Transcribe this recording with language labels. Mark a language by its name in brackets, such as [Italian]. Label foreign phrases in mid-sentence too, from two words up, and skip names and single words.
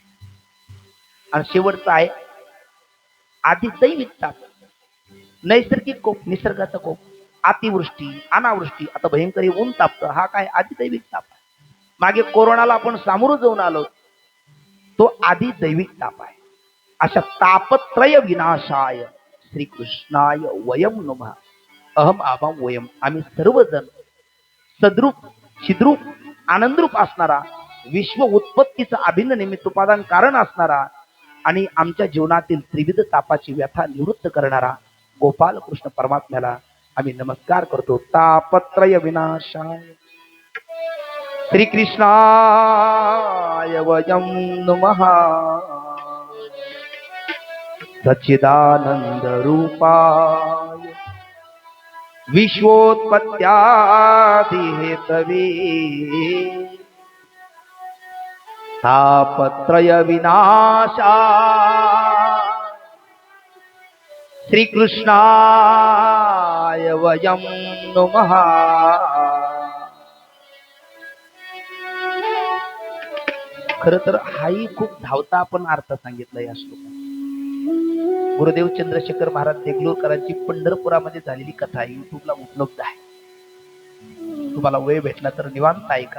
[Marathi] आणि शेवटचा आहे आधी दैविक ताप. नैसर्गिक कोप, निसर्गाचा कोप, अतिवृष्टी, अनावृष्टी, आता भयंकर ऊन तापतं, हा काय आदिदैविक ताप आहे. मागे कोरोनाला आपण सामोरं जाऊन आलो, तो आदिदैविक ताप आहे. [Sanskrit] अशा तापत्रय विनाशाय श्रीकृष्णाय वयम नमः. अहम आभाम वयम, [Marathi] आम्ही सर्वजण सद्रूप, छिद्रूप, आनंदरूप असणारा, विश्व उत्पत्तीचं अभिन्न निमित्त उपादान कारण असणारा आणि आमच्या जीवनातील त्रिविध तापाची व्यथा निवृत्त करणारा गोपाल कृष्ण परमात्म्याला आम्ही नमस्कार करतो. [Sanskrit] तापत्रय विनाशाय श्रीकृष्णाय वयम नमः. सच्चिदानंद रूपाय विश्वोत्पत्त्यादि हेतवे तापत्रय विनाशाय श्रीकृष्णाय वयम नमः. [Marathi] खरं तर हाही खूप धावता आपण अर्थ सांगितला या श्लोकात. गुरुदेव चंद्रशेखर महाराज देगलूरकरांची पंढरपुरामध्ये झालेली कथा युट्यूबला उपलब्ध आहे. तुम्हाला वेळ भेटला तर निवांत ऐका.